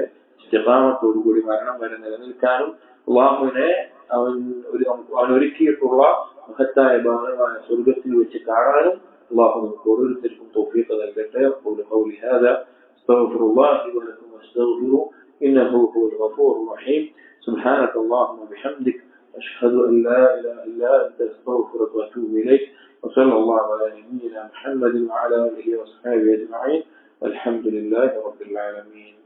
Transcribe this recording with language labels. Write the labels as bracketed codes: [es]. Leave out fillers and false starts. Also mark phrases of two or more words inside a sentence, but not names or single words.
[ml] ഇസ്തിഖാമത്തോടുകൂടി മരണം വരെ നിലനിൽക്കാനും അല്ലാഹുവിനെ അവൻ ഒരുക്കിയിട്ടുള്ള മഹത്തായ ഭാഗമായ സ്വർഗത്തിൽ വെച്ച് കാണാനും അല്ലാഹു നമുക്ക് ഓരോരുത്തർക്കും തൗഫീഖ് നൽകട്ടെ. [ar] أقول قولي هذا أستغفر الله لي ولكم واستغفروه إنه هو الغفور الرحيم. سبحانك اللهم بحمدك أشهد أن لا إله إلا أنت أستغفرك وأتوب إليك. وصلى الله على نبينا محمد وعلى آله وصحبه أجمعين والحمد لله رب العالمين.